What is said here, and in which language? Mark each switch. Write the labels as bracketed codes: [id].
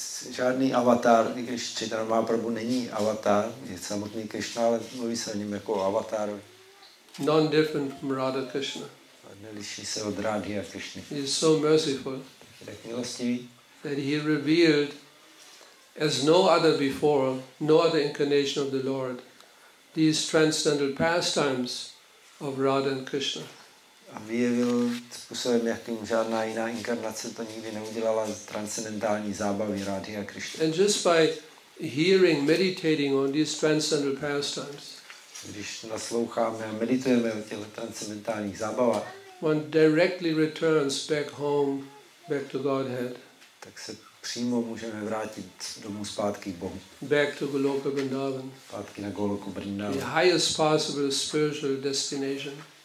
[cs] Žádný avatar, i když Chaitanya Mahaprabhu není avatar, je samotný Krishna, ale mluví se o něm jako o avatárovi. [en] Non-different from Radha Krishna. [cs] Neliší se od Radhy a Krishny. [en] He is so merciful [cs] Tak milostivý, [en] that he revealed, as no other before, no other incarnation of the Lord, these transcendental pastimes of Radha and Krishna. [cs] A vyjevil způsobem, jakým žádná jiná inkarnace to nikdy neudělala, transcendentální zábavy Radhy a Krišny. [en] And just by hearing, meditating on these transcendental pastimes, [cs] když nasloucháme a meditujeme o těchto transcendentálních zábavách, [en] one directly returns back home, back to Godhead. [cs] Tak se přímo můžeme vrátit domů zpátky k Bohu. [en] Back to Goloka Vrindavan. [cs] Zpátky na Goloku Vrindavan. [en] The highest possible spiritual destination.